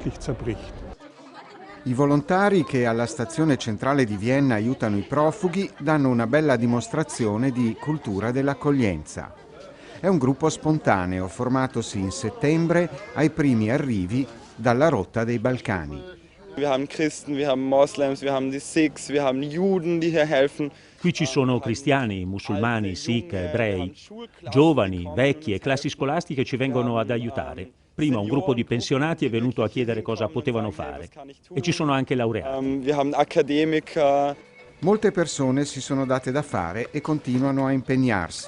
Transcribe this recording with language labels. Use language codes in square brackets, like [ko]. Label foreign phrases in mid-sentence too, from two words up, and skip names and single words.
[it] I volontari che alla stazione centrale di Vienna aiutano i profughi danno una bella dimostrazione di cultura dell'accoglienza. È un gruppo spontaneo formatosi in settembre ai primi arrivi dalla rotta dei Balcani. [de] Wir haben Christen, wir haben Moslems, wir haben die Sikhs, wir haben Juden, die hier helfen. [it] Qui ci sono cristiani, musulmani, sikh, ebrei, giovani, vecchi e classi scolastiche ci vengono ad aiutare. Prima un gruppo di pensionati è venuto a chiedere cosa potevano fare e ci sono anche laureati. Molte persone si sono date da fare e continuano a impegnarsi.